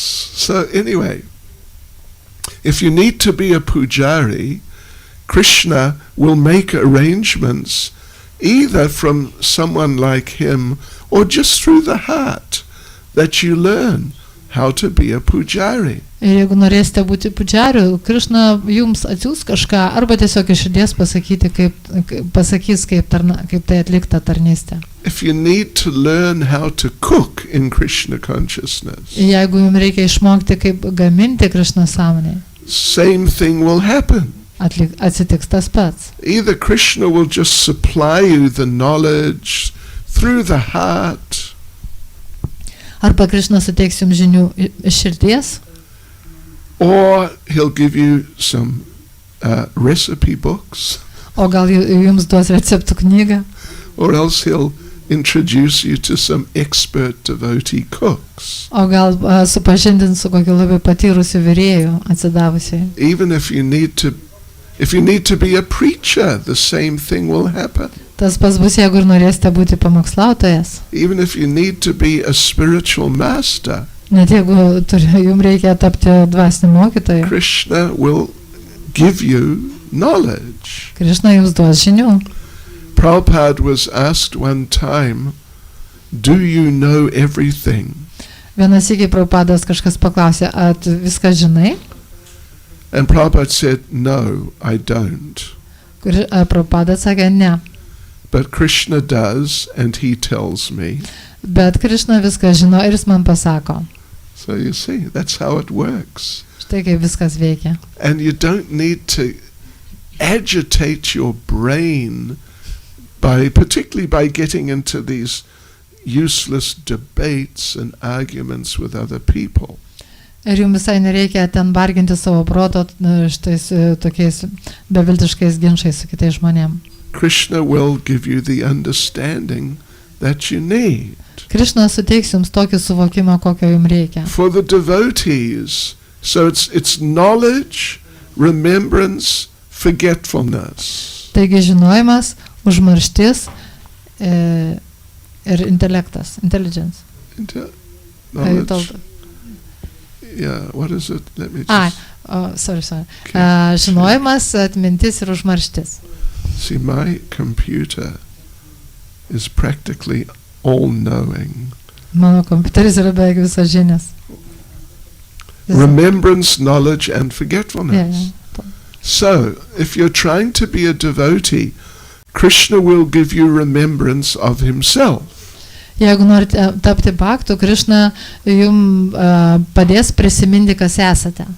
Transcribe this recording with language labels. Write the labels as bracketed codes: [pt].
[en] So anyway, if you need to be a pujari, Krishna will make arrangements either from someone like him or just through the heart that you learn how to be a pujari. [lt] Ir jeigu norėsite būti pudžariu, Krishna jums atsiųs kažką, arba tiesiog iš širdies pasakys, kaip tai atlikta tarnystė. [en] If you need to learn how to cook in Krishna consciousness, [lt] Jeigu jums reikia išmokti, kaip gaminti Krishna sąmonėje, [en] same thing will happen. [lt] Atsitiks tas pats. [en] Either Krishna will just supply you the knowledge through the heart, [lt] Arba Krishna suteiks jums žinių iš širdies, [en] or he'll give you some recipe books, [lt] o gal jums duos receptų knygą, [en] or else he'll introduce you to some expert devotee cooks. [lt] o gal supažindins su kokiu labai patyrusiu virėju atsidavusiai. [en] Even if you need to be a preacher, the same thing will happen. [lt] Tas pas bus, jeigu ir norėsite būti pamokslautojas. [en] Even if you need to be a spiritual master, [lt] Net jeigu jums reikia tapti dvasiniu mokytoju, [en] Krishna will give you knowledge. [lt] Krishna jums duos žinių. [en] Prabhupada was asked one time, do you know everything? [lt] Vienas iki Prabhupadas kažkas paklausė, ar tu viską žinai? [en] And Prabhupada said, no, I don't. [lt] Prabhupada sakė, ne. [en] But Krishna does, and he tells me. [lt] Bet Krishna viską žino ir jis man pasako. [en] So you see, that's how it works. [lt] Štai kaip viskas veikia. [en] And you don't need to agitate your brain particularly by getting into these useless debates and arguments with other people. [lt] Ir jums visai nereikia ten varginti savo proto štais tokiais beviltiškais ginčais su kitais žmonėm. [en] Krishna will give you the understanding that you need. [lt] Krishna suteiks jums tokį suvokimą, kokio jums reikia. [en] For the devotees, so it's knowledge, remembrance, forgetfulness. [lt] Taigi žinojimas, užmarštis ir intelektas, intelligence. [en] Knowledge. Yeah, what is it? Let me just... sorry. [lt] Žinojimas, atmintis ir užmarštis. [en] See, my computer is practically all-knowing. [lt] Mano kompiuteris yra beveik visas žinias. [en] Remembrance, knowledge, and forgetfulness. Yeah. So, if you're trying to be a devotee, Krishna will give you remembrance of himself. [lt] Jeigu norite tapti bhaktu, Krishna jums padės prisiminti, kas esate.